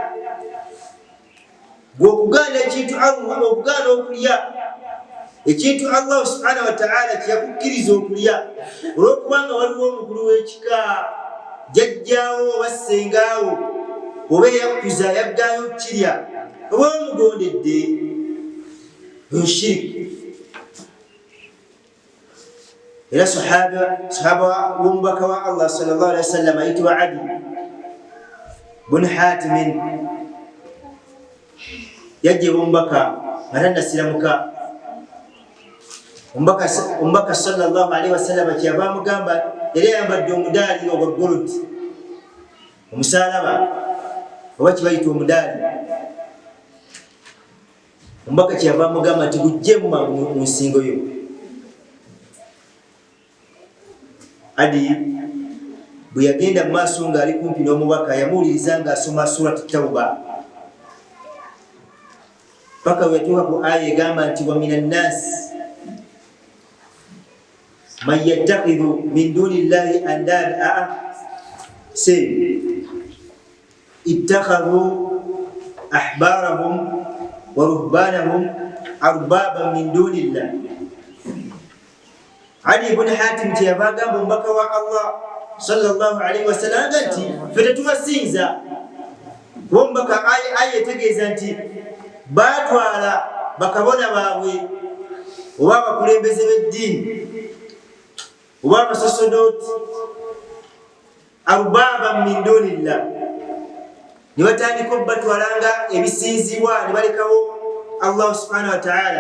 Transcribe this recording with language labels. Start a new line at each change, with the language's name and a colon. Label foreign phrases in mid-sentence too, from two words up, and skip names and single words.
Ganda: Gwe okugaana ekintu Allah, okugaana okulya ekintu Allah
Arabic: سبحانه وتعالى
Ganda: kye yakukkiriza okulya, olw'okubanga waliwo omukulu w'ekika, jjajjaawo oba ssengaawo oba eyakuza yaggaayo okukirya, oba omugondedde, oyo shiriki. era sahaba w'omubaka wa Allah
Arabic: صلى الله عليه وسلم
Ganda: ayitibwa Adi bun Hatim yajje omubaka nga siramuka omubaka
Arabic: صلى الله عليه وسلم
Ganda: kyava mugamba yali ayambadde omudaali ogwa gold omusalaba oba kibayita omudaali omubaka kyava mugamba nti gujjemu mu nsingo yo. Adi bwe yagenda mu maaso ng'ali kumpi n'omubaka yamuwuliriza ng'asoma surat Tawba paka we yatuuka ku aya egamba nti
Arabic: ومن الناس من يتخذ من دون الله أندادا اتخذوا أحبارهم ورهبانهم أربابا من دون الله.
Ganda: Ali ibn Hatim kyeyava agamba omubaka wa Allah
Arabic: صلى الله عليه وسلم
Ganda: nti ffe tetubasinza kuba omubaka aya etegeeza nti baatwala bakabona baabwe oba abakulembeze b'eddiini oba abasosodoti
Arabic: أربابا من دون الله
Ganda: ne batandika obatwalanga ebisinzibwa ne balekawo Allah
Arabic: سبحانه وتعالى.